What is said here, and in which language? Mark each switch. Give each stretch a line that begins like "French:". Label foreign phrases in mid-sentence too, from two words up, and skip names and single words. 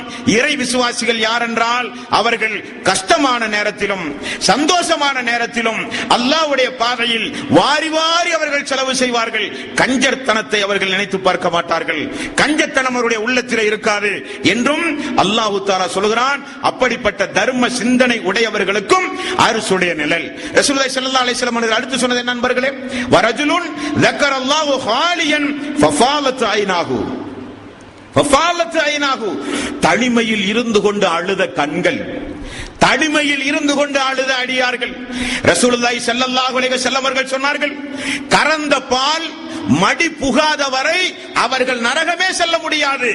Tamil: இறை விசுவாசிகள் யார் என்றால் அவர்கள் கஷ்டமான நேரத்திலும் சந்தோஷமான நேரத்திலும் அல்லாஹ்வுடைய பாதையில் வாரி வாரி அவர்கள் செலவு செய்வார்கள். கஞ்சத்தனத்தை அவர்கள் நினைத்து பார்க்க மாட்டார்கள். கஞ்சத்தனம் அவருடைய உள்ளத்திலே இருக்காது என்றும்
Arabic: الله تعالى
Tamil: சொல்கிறான். அப்படிப்பட்ட தர்ம சிந்தனை உடையவர்களுக்கும் அரசுடைய நிழல்.
Arabic: رسول الله صلى الله عليه وسلم
Tamil: அவர்கள் அடுத்து சொன்னது என்ன நண்பர்களே?
Arabic: வரஜுலுன் ذكرallahu خاليا ففالت عيناه.
Tamil: தனிமையில் இருந்து கொண்டு அழுத கண்கள், தனிமையில் இருந்து கொண்டு அழுத அடியார்கள்.
Arabic: رسول الله صلى الله عليه وسلم
Tamil: அவர்கள் சொன்னார்கள், கறந்த பால் மடி புகாத வரை அவர்கள் நரகமே செல்ல முடியாது.